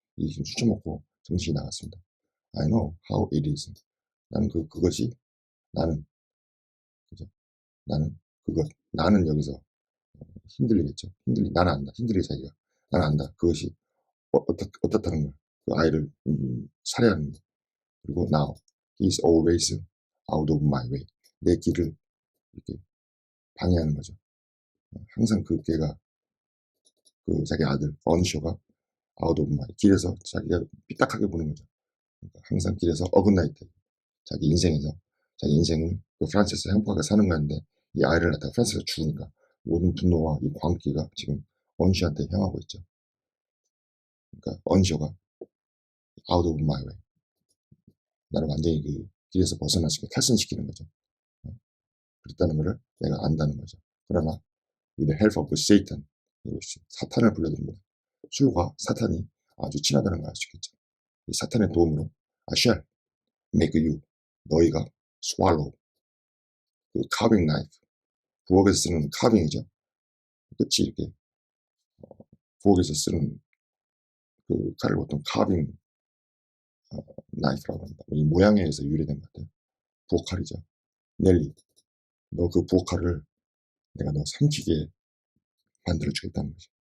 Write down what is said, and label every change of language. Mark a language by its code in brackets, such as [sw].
[ko] 이 지금 술 처먹고 정신이 나갔습니다. [en] I know how it is. [ko] 나는 그것이 나는 그죠? 나는 여기서 힘들리겠죠. 나는 안다. 힘들리 자기가 나는 안다. 그것이 어떻다는 걸. 그 아이를 살해하는 거. 그리고 [en] now he's always out of my way. [ko] 내 길을 이렇게 방해하는 거죠. 항상 걔가 자기 아들 언쇼가 [en] out of my [ko] 길에서 자기가 삐딱하게 보는 거죠. 그러니까 항상 길에서 어긋날 때 자기 인생을 프란스에서 행복하게 사는 건데 이 아이를 갖다가 프란스에서 죽으니까 모든 분노와 이 광기가 지금 언쇼한테 향하고 있죠. 그러니까 언쇼가 [en] out of my way. [ko] 나를 완전히 길에서 벗어나시게 탈선시키는 거죠. 그랬다는 것을 내가 안다는 거죠. 그러나 [en] with the help of Satan, [ko] 이것이 사탄을 불러드립니다. 술과 사탄이 아주 친하다는 걸 알 수 있겠죠. 이 사탄의 도움으로 [en] I shall make you, [ko] 너희가 swallow, carving knife, 부엌에서 쓰는 carving이죠. 끝이 이렇게 부엌에서 쓰는 칼을 보통 carving knife라고 합니다. 이 모양에 의해서 유래된 것 같아요. 부엌칼이죠. 넬리, 너 그 부엌칼을 내가 너 삼키게 만들어주겠다는 거죠.